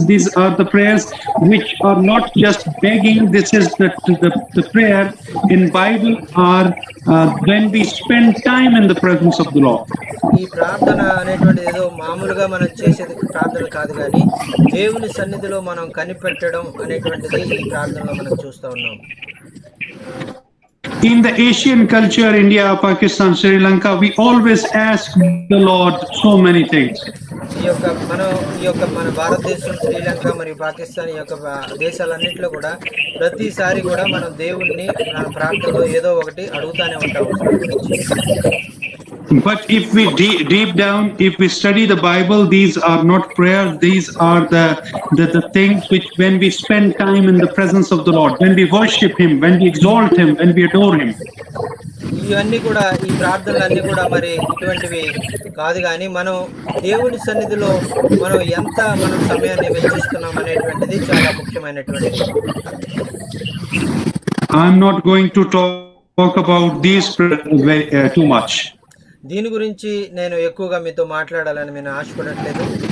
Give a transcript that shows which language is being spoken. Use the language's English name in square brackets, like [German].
[English] These are the prayers which are not just begging. This is the prayer in Bible are when we spend time in the presence of the Lord. [Telugu] ఈ ప్రార్థన అనేటువంటిది ఏదో మామూలుగా మనం చేసేది ప్రార్థన కాదు, కానీ దేవుని సన్నిధిలో మనం కనిపెట్టడం అనేటువంటిది ఈ ప్రార్థనలో మనం చూస్తూ ఉన్నాం. [English] In the Asian culture, India, Pakistan, Sri Lanka, we always ask the Lord so many things. [Telugu] ఈ యొక్క మన భారతదేశం, శ్రీలంక మరియు పాకిస్తాన్ ఈ యొక్క దేశాలన్నింటిలో కూడా ప్రతిసారి కూడా మనం దేవుణ్ణి మన ప్రార్థనలో ఏదో ఒకటి అడుగుతానే ఉంటాం. [English] But if we deep down, if we study the Bible, these are not prayers. These are the things which, when we spend time in the presence of the Lord, when we worship Him, when we exalt Him, when we adore Him. [Telugu] ఇవన్నీ కూడా ఈ ప్రార్థనలన్నీ కూడా మరి ఇటువంటివి కాదు, కానీ మనం దేవుని సన్నిధిలో మనం ఎంత మనం సమయాన్ని వెచ్చిస్తున్నాం అనేటువంటిది చాలా ముఖ్యమైనటువంటిది. [English] I'm not going to talk about these too much. [Telugu] దీని గురించి నేను ఎక్కువగా మీతో మాట్లాడాలని నేను ఆశపడట్లేదు.